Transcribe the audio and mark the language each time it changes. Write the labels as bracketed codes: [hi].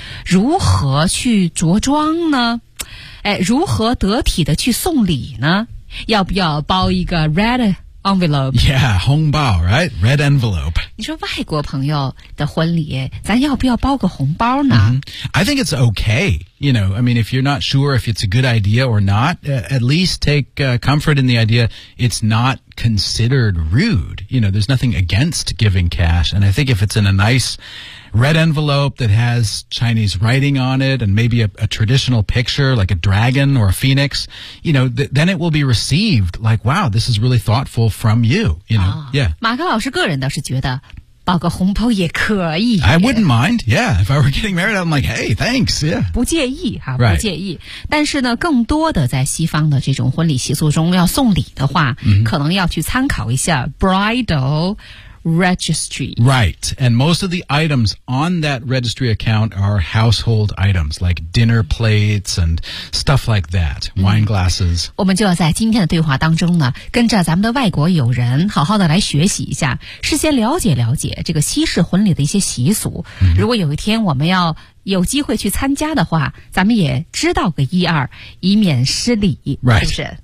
[zh] 如何去着装呢？哎，如何得体的去送礼呢？要不要包一个 red envelope? [en] Yeah, 红包 right? Red envelope. [zh] 你说外国朋友的婚礼，咱要不要包个红包呢？ [en] I think it's okay. You know, I mean, if you're not sure if it's a good idea or not, at least take、comfort in the idea it's not considered rude. You know, there's nothing against giving cash. And I think if it's in a nice red envelope that has Chinese writing on it and maybe a traditional picture like a dragon or a phoenix, you know, then it will be received like, wow, this is really thoughtful from you. You know,、 oh, yeah. [zh] 马克老师个人倒是觉得包个红包也可以。 [en] I wouldn't mind, yeah. If I were getting married, I'm like, hey, thanks, yeah. [zh] 不介意哈、 [en] right. [zh] 不介意。但是呢，更多的在西方的这种婚礼习俗中要送礼的话、 mm-hmm. 可能要去参考一下 bridal registry. [en] Right. And most of the items on that registry account are household items, like dinner plates and stuff like that, wine glasses.、 [zh] 我们就要在今天的对话当中呢，跟着咱们的外国友人好好的来学习一下，事先了解了解这个西式婚礼的一些习俗。 Mm-hmm. 如果有一天我们要有机会去参加的话，咱们也知道个一二，以免失礼、 [en] right. [zh] 是不是？